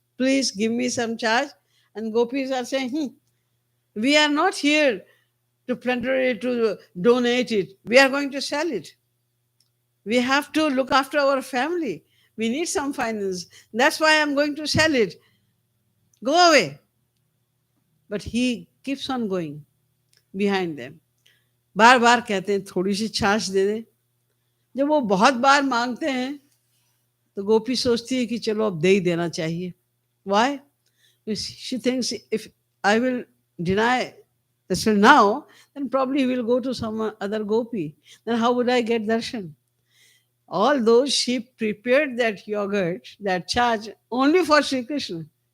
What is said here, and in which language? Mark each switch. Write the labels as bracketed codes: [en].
[en] Please give me some chach. And gopis are saying, we are not here to plunder it, to donate it. We are going to sell it. We have to look after our family. We need some finance. That's why I'm going to sell it. Go away. But he keeps on going behind them. [hi] बार बार कहते हैं थोड़ी सी छाछ दे दे। जब वो बहुत बार मांगते हैं तो गोपी सोचती है कि चलो अब दे ही देना चाहिए। [en] Why? She thinks if I will deny this now, then probably he will go to some other gopi. Then how would I get darshan? Although she prepared that yogurt, that charge, only for Sri Krishna.